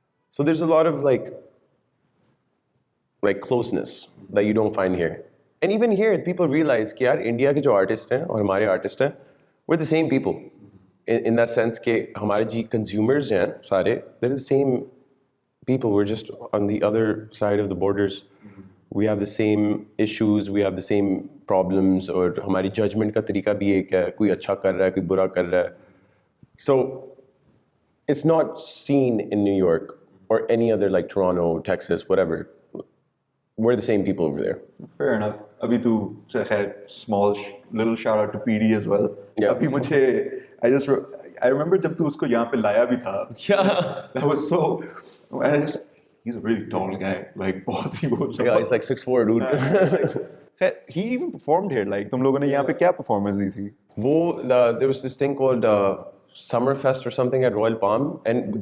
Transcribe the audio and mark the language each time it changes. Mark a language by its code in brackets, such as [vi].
[en] So there's a lot of like closeness that you don't find here, and even here people realize [hi] कि यार India के जो artists हैं [en] और हमारे artists हैं, we're the same people in that sense [hi] कि हमारे जी consumers हैं सारे, [en] they're the same people. We're just on the other side of the borders. We have the same issues, we have the same problems, [hi] और हमारी judgment का तरीका भी एक है, कोई अच्छा कर रहा है, कोई बुरा कर रहा है. [en] So it's not seen in New York or any other like Toronto, Texas, whatever. We're the same people over there. Fair enough. [hi] अभी तू खैर [en] small little shout out to PD as well. [hi] अभी मुझे [en] I remember [hi] जब तू उसको यहाँ पे लाया भी था. [en] That was so. And he's a really tall guy, like [hi] बहुत ही वो. [en] Yeah, he's like 6'4", dude. He even performed here. [hi] Like तुम लोगों ने यहाँ पे क्या performance दी थी? [en] There was this thing called Summerfest or something at Royal Palm, and